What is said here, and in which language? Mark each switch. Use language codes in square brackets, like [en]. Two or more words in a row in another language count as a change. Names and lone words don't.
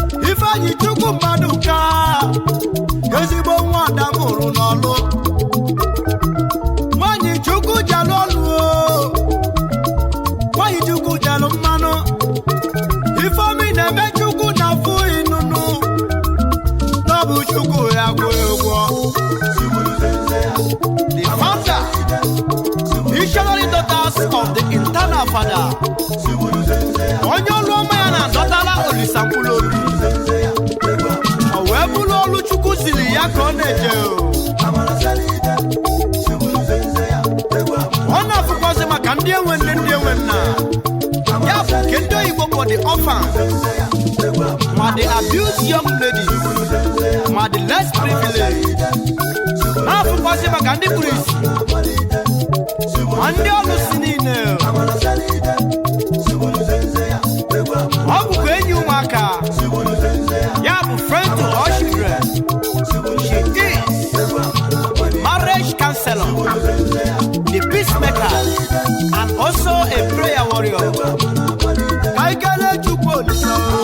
[ig] Ifeanyi Chukwu mmadụ ka ezigbo nwa ada mụrụ n'ọlụ. Nwaanyị Chukwu jalụ ọlụ o. Nwaanyị Chukwu jalụ mmanụ. Ifeomi na-eme Chukwu na afụ inunu. N'ọbụ Chukwu ya kwụ ụgwọ. [en] The founder, missionary daughters of the internal father. [ig] Onye ọlụ ọma ya na-adọtala Olisa mkpụrụ obi. O wee bụrụ ọlụ Chukwu ziri ya ka ọ na-eje o. Ọ na-afụkwazị maka ndị enwe nne, ndị enwe nna. Ya bụ nke ndị oyibo kpọ [en] the orphan, [ig] ma [en] the abused young lady, [ig] ma [en] the less privileged. [ig] Na-afụkwazị maka ndị kpuru ìsì, ma ndị ọlụ si niile. Ọ bụkwa enyi ụmụaka. Ya bụ [en] friend to all children. She is marriage counselor, the peacemaker, and also a prayer warrior. [ig] Ka anyị kelee Chukwu Olisa.